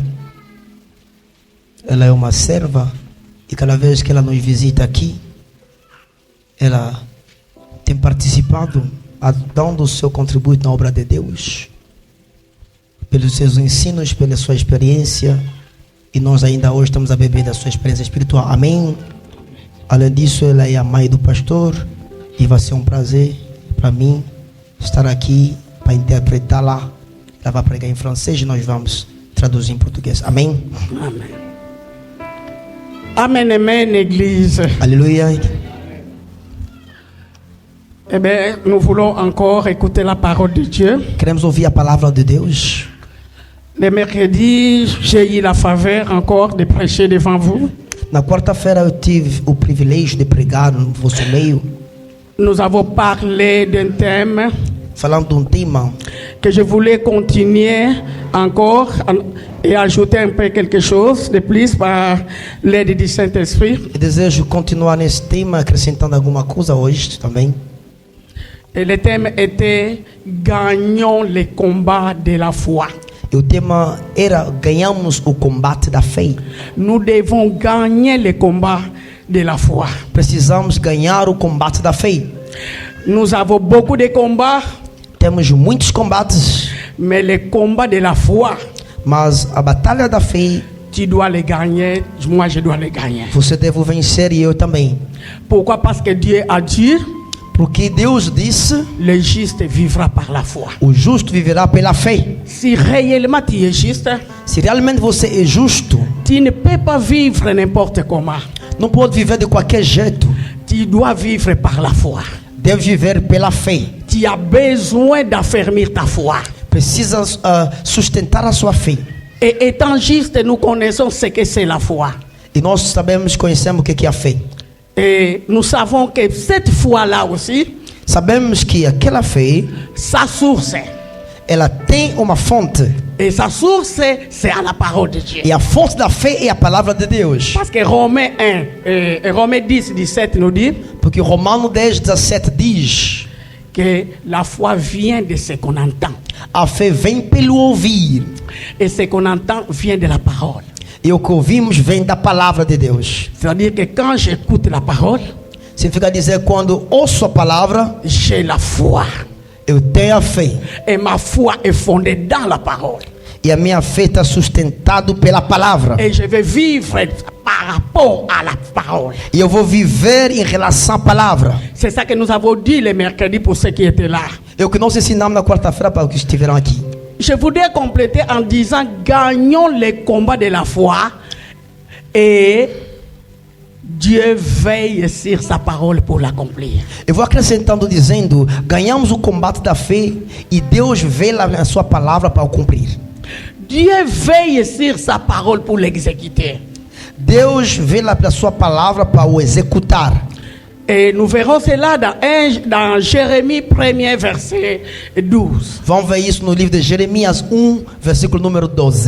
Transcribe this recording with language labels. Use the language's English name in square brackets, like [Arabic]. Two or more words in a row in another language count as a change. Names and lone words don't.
[Portuguese] Ela é uma serva e cada vez que ela nos visita aqui, ela tem participado, dando o seu contributo na obra de Deus, pelos seus ensinos, pela sua experiência, e nós ainda hoje estamos a beber da sua experiência espiritual. Amém. Além disso, ela é a mãe do pastor e vai ser um prazer para mim estar aqui para interpretá-la. Ela vai pregar em francês e nós vamos traduzir em português. Amém. [French] Amen. Amen, amen, Église. Alléluia. Eh bien, nous voulons encore écouter la parole de Dieu. [Portuguese] Queremos ouvir a palavra de Deus. [French] Le mercredi, j'ai eu la faveur encore de prêcher devant vous. [Portuguese] Na quarta-feira eu tive o privilégio de pregar no vosso meio, [French] Nous avons parlé d'un thème [Portuguese] falando de um tema [French] que je voulais continuer encore et ajouter un peu quelque chose de plus par l'aide du Saint-Esprit. [Portuguese] e desejo continuar nesse tema, acrescentando alguma coisa hoje também. [French] Et le thème était « Gagnons les combats de la foi ». [Portuguese] E o tema era: ganhamos o combate da fé. [French] Nous devons gagner les combats de la foi. [Portuguese] Precisamos ganhar o combate da fé. [French] Nous avons beaucoup de combats, [Portuguese] Temos muitos combates, [French] mais les combats de la foi, [Portuguese] mas a batalha da fé [French] tu dois les gagner, moi je dois les gagner. [Portuguese] você deve vencer e eu também. [French] Pourquoi? Parce que Dieu a dit, [Portuguese] Porque Deus disse: [French] le juste vivra par la foi. [Portuguese] o justo viverá pela fé. [French] Si réellement tu es juste, [Portuguese] Se realmente você é justo, [French] tu ne peux pas vivre n'importe comment. [Portuguese] não pode viver de qualquer jeito. [French] Tu dois vivre par la foi. [Portuguese] Deve viver pela fé. [French] Tu as besoin d'affermir ta foi. [Portuguese] Precisa sustentar a sua fé. [French] Et étant juste, nous connaissons ce que c'est la foi. [Portuguese] E nós sabemos, conhecemos o que é a fé. [French] Et nous savons que cette foi-là aussi, [Portuguese] Sabemos que aquela fé, [French] sa source, [Portuguese] ela tem uma fonte. [French] et sa source, c'est à la parole de Dieu. [Portuguese] E a fonte da fé é a palavra de Deus. [French] Parce que Romains 1, et Romains 10, 17 nous dit [Portuguese] Porque Romanos 10, 17 diz: [French] que la foi vient de ce qu'on entend. [Portuguese] a fé vem pelo ouvir. [French] Et ce qu'on entend vient de la parole. [Portuguese] E o que ouvimos vem da palavra de Deus. [French] C'est-à-dire que quand j'écoute la parole, [Portuguese] Significa dizer, quando ouço a palavra, [French] j'ai la foi. [Portuguese] eu tenho a fé. [French] Et ma foi est fondée dans la parole. [Portuguese] E a minha fé está sustentada pela palavra. [French] Et je vais vivre par rapport à la parole. [Portuguese] E eu vou viver em relação à palavra. [French] C'est ça que nous avons dit le mercredi pour ceux qui étaient là. [Portuguese] É o que nós ensinamos na quarta-feira para os que estiveram aqui. [French] Je voudrais compléter en disant gagnons les combats de la foi et Dieu veille sur sa parole pour l'accomplir. [Portuguese] Eu vou acrescentando dizendo: ganhamos o combate da fé e Deus vê lá na sua palavra para o cumprir. [French] Dieu veille sur sa parole pour l'exécuter. [Portuguese] Deus vê lá na sua palavra para o executar. [French] Et nous verrons cela dans Jérémie 1er verset 12. [Portuguese] Vamos ver isso no livro de Jeremias 1, versículo número 12.